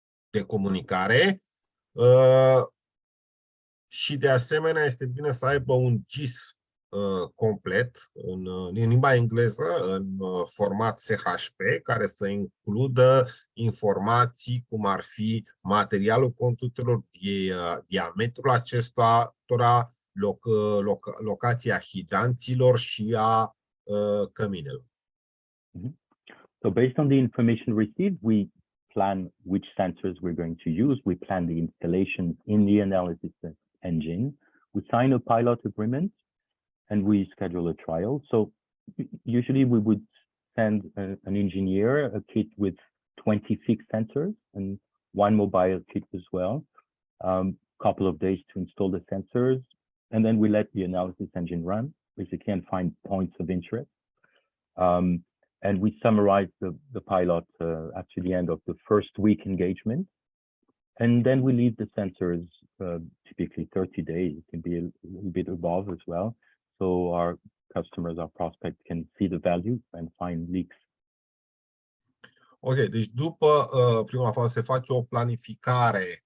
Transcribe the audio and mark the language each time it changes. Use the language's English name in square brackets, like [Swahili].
[Romanian] de comunicare și de asemenea este bine să aibă un GIS complet în limba engleză, în format SHP, care să includă informații cum ar fi materialul conductelor, diametrul acestora, locația hidranților și a căminelor. [English] So based on the information received, we plan which sensors we're going to use. We plan the installations in the analysis engine. We sign a pilot agreement and we schedule a trial. So usually we would send an engineer a kit with 20 fixed sensors and one mobile kit as well. Couple of days to install the sensors, and then we let the analysis engine run, basically, and find points of interest. And we summarize the pilot after the end of the first week engagement. And then we leave the sensors typically 30 days. It can be a little bit above as well. So our customers, our prospects can see the value and find leaks. [Romanian] Ok, deci după prima fază se face o planificare.